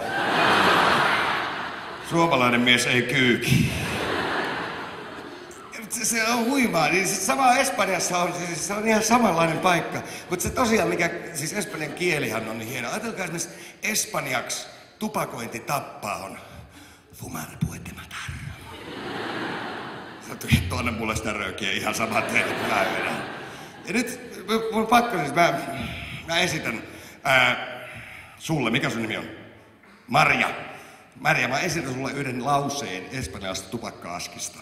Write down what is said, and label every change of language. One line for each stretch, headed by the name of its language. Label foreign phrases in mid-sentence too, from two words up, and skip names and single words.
Finnish: Suomalainen mies ei kyyki. Se on huimaa, niin sama Espanjassa on, siis se on ihan samanlainen paikka. Mutta se tosiaan, mikä, siis espanjan kielihan on niin hieno. Ajatelkaa esimerkiksi espanjaksi tupakointi tappaa on
Spanish: fumar puede matar.
Finnish: Sä tuonne mulle sitä röökiä ihan saman teille. Ja nyt mun pakko siis, mä esitän sulle, mikä sun nimi on? Marja. Marja, mä esitän sulle yhden lauseen espanjalaisesta tupakka-askista.